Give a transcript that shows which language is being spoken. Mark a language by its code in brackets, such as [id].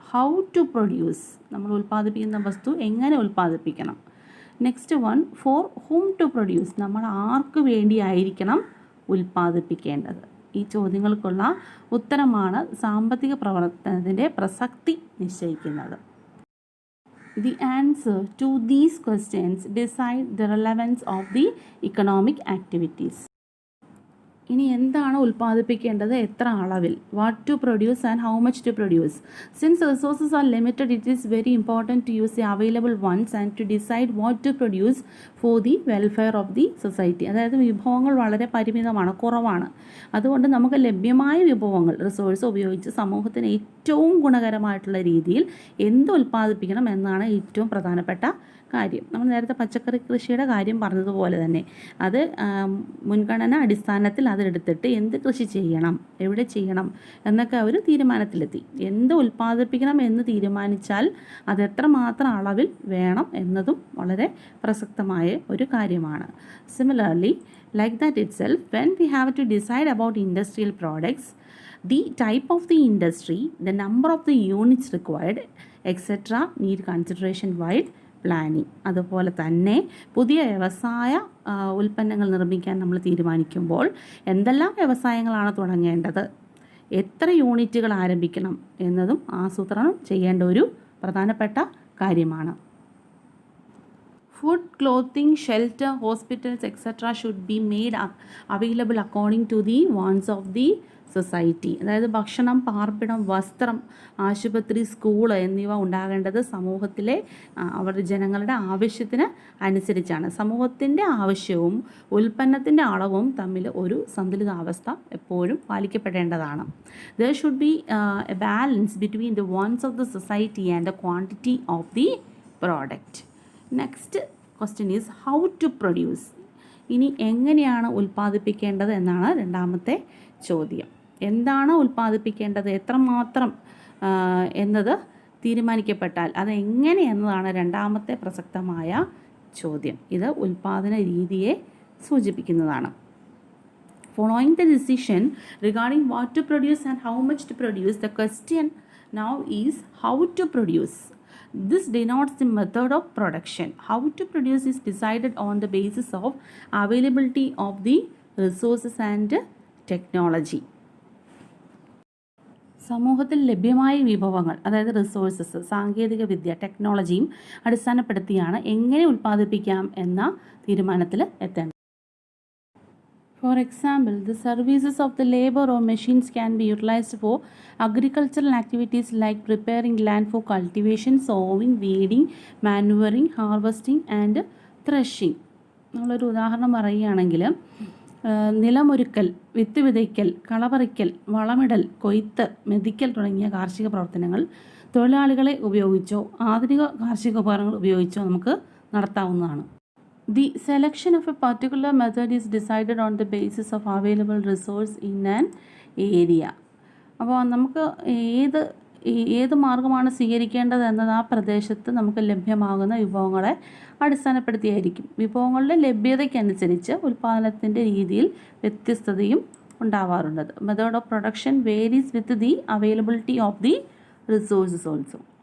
[en] how to produce, [ml] നമ്മൾ ഉൽപ്പാദിപ്പിക്കുന്ന വസ്തു എങ്ങനെ ഉൽപ്പാദിപ്പിക്കണം. [en] next one, for whom to produce, [ml] നമ്മൾ ആർക്ക് വേണ്ടിയായിരിക്കണം ഉൽപ്പാദിപ്പിക്കേണ്ടത്. ഈ ചോദ്യങ്ങൾക്കുള്ള ഉത്തരമാണ് സാമ്പത്തിക പ്രവർത്തനത്തിൻ്റെ പ്രസക്തി നിശ്ചയിക്കുന്നത്. [en] The answer to these questions decide the relevance of the economic activities. [ml] ഇനി എന്താണ് ഉൽപ്പാദിപ്പിക്കേണ്ടത്, എത്ര അളവിൽ. [en] What to produce and how much to produce. Since resources are limited, it is very important to use the available ones and to decide what to produce for the welfare of the society. [ml] അതായത് വിഭവങ്ങൾ വളരെ പരിമിതമാണ്, കുറവാണ്. അതുകൊണ്ട് നമുക്ക് ലഭ്യമായ വിഭവങ്ങൾ, resource ഉപയോഗിച്ച് സമൂഹത്തിന് ഏറ്റവും ഗുണകരമായിട്ടുള്ള രീതിയിൽ എന്ത് ഉൽപ്പാദിപ്പിക്കണം എന്നാണ് ഏറ്റവും പ്രധാനപ്പെട്ട കാര്യം. നമ്മൾ നേരത്തെ പച്ചക്കറി കൃഷിയുടെ കാര്യം പറഞ്ഞതുപോലെ തന്നെ അത് മുൻഗണന അടിസ്ഥാനത്തിൽ അതെടുത്തിട്ട് എന്ത് കൃഷി ചെയ്യണം, എവിടെ ചെയ്യണം എന്നൊക്കെ അവർ തീരുമാനത്തിലെത്തി. എന്ത് ഉൽപ്പാദിപ്പിക്കണം എന്ന് തീരുമാനിച്ചാൽ അത് എത്രമാത്രം അളവിൽ വേണം എന്നതും വളരെ പ്രസക്തമായ ഒരു കാര്യമാണ്. [en] Similarly, like that itself, when we have to decide about industrial products, the type of the industry, the number of the units required, etc. need consideration while planning. [ml] അതുപോലെ തന്നെ പുതിയ വ്യവസായ ഉൽപ്പന്നങ്ങൾ നിർമ്മിക്കാൻ നമ്മൾ തീരുമാനിക്കുമ്പോൾ എന്തെല്ലാം വ്യവസായങ്ങളാണ് തുടങ്ങേണ്ടത്, എത്ര യൂണിറ്റുകൾ ആരംഭിക്കണം എന്നതും ആസൂത്രണം ചെയ്യേണ്ട ഒരു പ്രധാനപ്പെട്ട കാര്യമാണ്. [en] Food, clothing, shelter, hospitals, etc. should be made available according to the wants of the society. [ml] അതായത് ഭക്ഷണം, പാർപ്പിടം, വസ്ത്രം, ആശുപത്രി, സ്കൂൾ എന്നിവ ഉണ്ടാകേണ്ടത് സമൂഹത്തിലെ അവരുടെ ജനങ്ങളുടെ ആവശ്യത്തിന് അനുസരിച്ചാണ്. സമൂഹത്തിൻ്റെ ആവശ്യവും ഉൽപ്പന്നത്തിൻ്റെ അളവും തമ്മിൽ ഒരു സന്തുലിതാവസ്ഥ എപ്പോഴും പാലിക്കപ്പെടേണ്ടതാണ്. [en] There should be a balance between the wants of the society and the quantity of the product. Next question is how to produce. [ml] ഇനി എങ്ങനെയാണ് ഉൽപ്പാദിപ്പിക്കേണ്ടത് എന്നാണ് രണ്ടാമത്തെ ചോദ്യം. എന്താണ് ഉൽപ്പാദിപ്പിക്കേണ്ടത്, എത്രമാത്രം എന്നത് തീരുമാനിക്കപ്പെട്ടാൽ അത് എങ്ങനെ എന്നതാണ് രണ്ടാമത്തെ പ്രസക്തമായ ചോദ്യം. ഇത് ഉൽപ്പാദന രീതിയെ സൂചിപ്പിക്കുന്നതാണ്. [en] Following the decision regarding what to produce and how much to produce, the question now is how to produce. This denotes the method of production. How to produce is decided on the basis of availability of the resources and technology. [ml] സമൂഹത്തിൽ ലഭ്യമായ വിഭവങ്ങൾ, അതായത് resources, സാങ്കേതിക വിദ്യ, ടെക്നോളജിയും അടിസ്ഥാനപ്പെടുത്തിയാണ് എങ്ങനെ ഉൽപ്പാദിപ്പിക്കാം എന്ന തീരുമാനത്തിൽ എത്തേണ്ടത്. [en] For example, the services of the labor or machines can be utilized for agricultural activities like preparing land for cultivation, sowing, weeding, manuring, harvesting and threshing. [ml] നമ്മളൊരു ഉദാഹരണം പറയുകയാണെങ്കിൽ നിലമൊരുക്കൽ, വിത്ത് വിതയ്ക്കൽ, കളപറിക്കൽ, വളമിടൽ, കൊയ്ത്ത്, മെതിക്കൽ തുടങ്ങിയ കാർഷിക പ്രവർത്തനങ്ങൾ തൊഴിലാളികളെ ഉപയോഗിച്ചോ ആധുനിക കാർഷിക ഉപകരണങ്ങൾ ഉപയോഗിച്ചോ നമുക്ക് നടത്താവുന്നതാണ്. [en] The selection of a particular method is decided on the basis of available resource in an area. [ml] അപ്പോൾ നമുക്ക് ഏത് ഏത് മാർഗമാണ് സ്വീകരിക്കേണ്ടത് എന്നത് ആ പ്രദേശത്ത് നമുക്ക് ലഭ്യമാകുന്ന വിഭവങ്ങളെ അടിസ്ഥാനപ്പെടുത്തിയായിരിക്കും. വിഭവങ്ങളുടെ ലഭ്യതയ്ക്കനുസരിച്ച് ഉൽപ്പാദനത്തിൻ്റെ രീതിയിൽ വ്യത്യസ്തതയും ഉണ്ടാവാറുണ്ട്. [en] Method of production varies with the availability of the resources also.